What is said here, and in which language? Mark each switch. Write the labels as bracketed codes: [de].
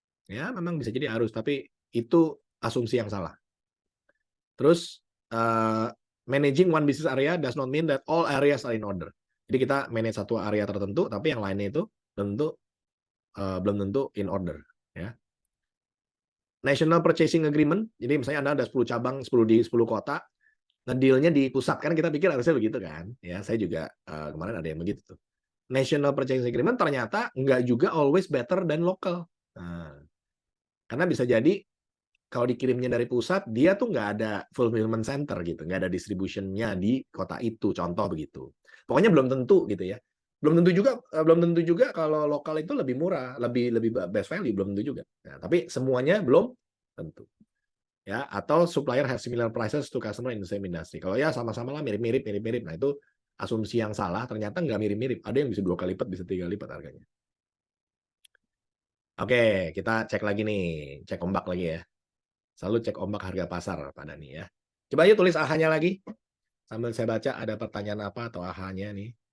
[id] Ya memang bisa jadi harus, tapi itu asumsi yang salah. Terus [en] managing one business area does not mean that all areas are in order. [id] Jadi kita manage satu area tertentu, tapi yang lainnya itu belum tentu [en] in order. [id] Ya. National Purchasing Agreement, jadi misalnya Anda ada 10 cabang, 10 di 10 kota, ngedealnya di pusat, kan kita pikir harusnya begitu kan. Ya, saya juga kemarin ada yang begitu tuh. National Purchasing Agreement ternyata nggak juga [en] always better than local. [id] Nah, karena bisa jadi kalau dikirimnya dari pusat, dia tuh nggak ada fulfillment center gitu, nggak ada distributionnya di kota itu, contoh begitu. Pokoknya belum tentu gitu ya. Belum tentu juga kalau lokal itu lebih murah, lebih [en] best value, [id] belum tentu juga. Nah, tapi semuanya belum tentu. Ya, atau [en] supplier have similar prices to customer in the same industry. [id] Kalau ya sama-sama lah mirip-mirip. Nah, itu asumsi yang salah, ternyata nggak mirip-mirip. Ada yang bisa 2 kali lipat, bisa 3 kali lipat harganya. Oke, kita cek lagi nih, cek ombak lagi ya. Selalu cek ombak harga pasar Pak Dani ya. Coba yuk tulis AHA-nya lagi. Sambil saya baca ada pertanyaan apa atau AHA-nya nih.